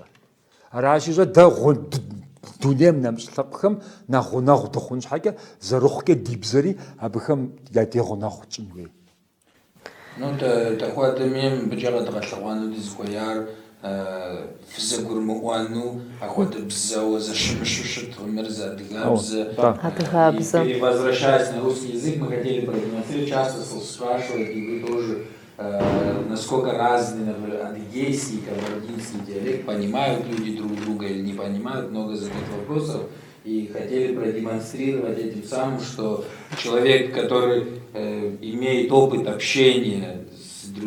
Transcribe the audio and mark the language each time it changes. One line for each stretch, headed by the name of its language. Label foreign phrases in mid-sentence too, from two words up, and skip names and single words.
Kabardian: Аращи щӀэ дэ дунейм нэмыщӀ лъэпкъхэм нэхъ гъунэгъу дыхъун щхьэкӀэ зэрыхъукӀэ ди бзэри абыхэм я дегъунэгъу кӀын хуей. Ну, тахуэдэмейм быкӀэ къэдгъэлъэгъуэну дызыхуеяр фызэгурымыӀуэну апхуэдэ бзэуэ зэщымыщу щыту мыр зыадыгэбзэ. Адыгэбзэ.
Russian: И возвращаясь на русский язык, мы хотели продемонстрировать, часто спрашивают, и вы тоже, насколько разный, например, адыгейский и кабардинский диалект, понимают люди друг друга или не понимают, много задают вопросов. И хотели продемонстрировать этим самым, что человек, который имеет опыт общения с другим